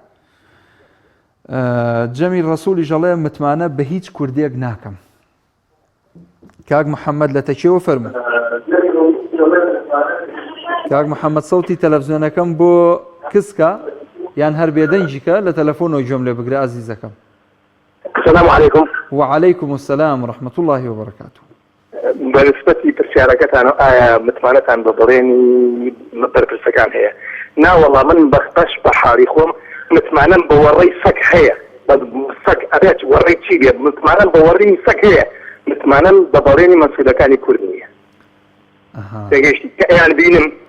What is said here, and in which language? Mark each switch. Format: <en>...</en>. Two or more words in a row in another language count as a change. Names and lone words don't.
<ckb>جەمی ڕەسوولی ژەڵێ متمانە بە هیچ کوردێک ناکەم کاک محەممەد لە تەکێوە فەرموو کاک محەممەد سەوتی تەلەڤیزیۆنەکەم بۆ کسکە یان هەر بێدەنجیکە لە تەلەفۆنەوەی گوێم لێ بگرە ئازیزەکەم</ckb> <ar>السلام عليكم وعليكم السلام ورحمة الله وبركاته</ar> <ckb>بەنسبەتی پرسیارەکەتان ئایا متمانەتان بە بەڵێنی بەرپرسەکان هەیە ناوەڵا من بەش بە حاڵی خۆم متمانەم بە وەڕێی سەگ هەیە سەگ ئەبێت وەڕێی چی بێت متمانەم بە وەڕێی سەگ هەیە متمانەم بە بەڵێنی مەسئولەکانی کورد نییە تێگەیشتی ئەیان بینم</ckb>